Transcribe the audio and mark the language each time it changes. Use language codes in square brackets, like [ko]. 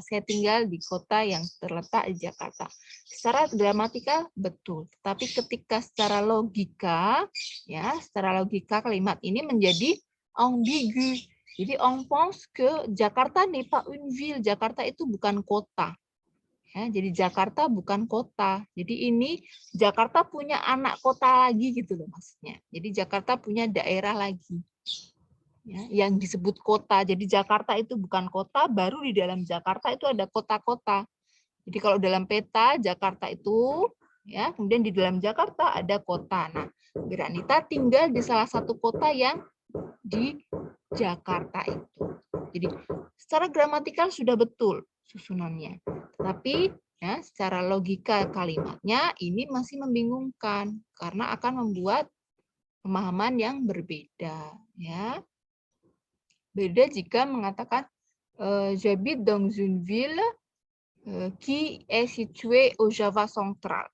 [id] Saya tinggal di kota yang terletak di Jakarta. Secara gramatikal betul. Tapi ketika secara logika, ya, secara logika kalimat ini menjadi ambigu. Jadi [fr] on pense que Jakarta n'est pas une ville. [id] Jakarta itu bukan kota. Ya, jadi Jakarta bukan kota. Jadi ini Jakarta punya anak kota lagi gitu loh maksudnya. Jadi Jakarta punya daerah lagi. Ya, yang disebut kota. Jadi Jakarta itu bukan kota, baru di dalam Jakarta itu ada kota-kota. Jadi kalau dalam peta Jakarta itu, ya, kemudian di dalam Jakarta ada kota. Nah, Granita tinggal di salah satu kota yang di Jakarta itu. Jadi secara gramatikal sudah betul susunannya. Tapi ya, secara logika kalimatnya ini masih membingungkan karena akan membuat pemahaman yang berbeda. Ya. Beda jika mengatakan [fr] j'habite dans une ville qui est située au Java Central.